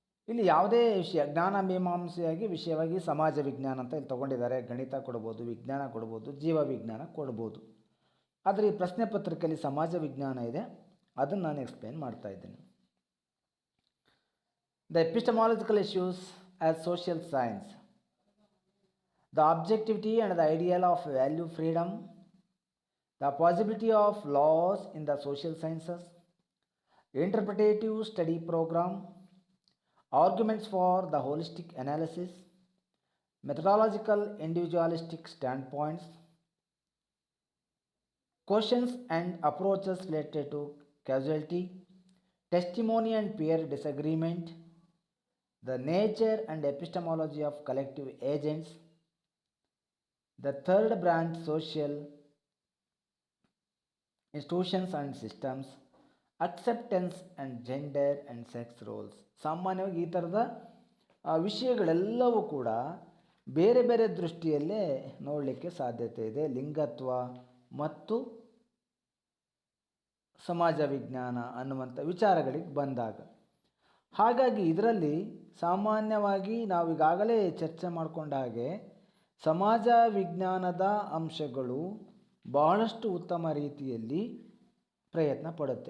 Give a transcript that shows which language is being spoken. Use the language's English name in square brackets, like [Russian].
[Kannada] ಇಲ್ಲಿ ಯಾವುದೇ ವಿಷಯ ಜ್ಞಾನ ಮೀಮಾಂಸೆಯಾಗಿ ವಿಷಯವಾಗಿ ಸಮಾಜ ವಿಜ್ಞಾನ ಅಂತ ಇಲ್ಲಿ ತೊಗೊಂಡಿದ್ದಾರೆ. ಗಣಿತ ಕೊಡ್ಬೋದು, ವಿಜ್ಞಾನ ಕೊಡ್ಬೋದು, ಜೀವ ವಿಜ್ಞಾನ ಕೊಡ್ಬೋದು. ಆದರೆ ಈ ಪ್ರಶ್ನೆ ಪತ್ರಿಕೆಯಲ್ಲಿ ಸಮಾಜ ವಿಜ್ಞಾನ ಇದೆ, ಅದನ್ನು ನಾನು ಎಕ್ಸ್ಪ್ಲೇನ್ ಮಾಡ್ತಾ ಇದ್ದೇನೆ. [English] The epistemological issues as social science. The objectivity and the ideal of value freedom, the possibility of laws in the social sciences, interpretative study program, arguments for the holistic analysis, methodological individualistic standpoints, questions and approaches related to causality, testimony and peer disagreement, the nature and epistemology of collective agents, the third branch social institutions and systems, acceptance and gender and sex roles. [Kannada] ಸಾಮಾನ್ಯವಾಗಿ ಈ ಥರದ ವಿಷಯಗಳೆಲ್ಲವೂ ಕೂಡ ಬೇರೆ ಬೇರೆ ದೃಷ್ಟಿಯಲ್ಲೇ ನೋಡಲಿಕ್ಕೆ ಸಾಧ್ಯತೆ ಇದೆ ಲಿಂಗತ್ವ ಮತ್ತು ಸಮಾಜ ವಿಜ್ಞಾನ ಅನ್ನುವಂಥ ವಿಚಾರಗಳಿಗೆ ಬಂದಾಗ. ಹಾಗಾಗಿ ಇದರಲ್ಲಿ ಸಾಮಾನ್ಯವಾಗಿ ನಾವು ಈಗಾಗಲೇ ಚರ್ಚೆ ಮಾಡಿಕೊಂಡ ಹಾಗೆ ಸಮಾಜ ವಿಜ್ಞಾನದ ಅಂಶಗಳು ಬಹಳಷ್ಟು ಉತ್ತಮ ರೀತಿಯಲ್ಲಿ ಪ್ರಯತ್ನ ಪಡುತ್ತೆ.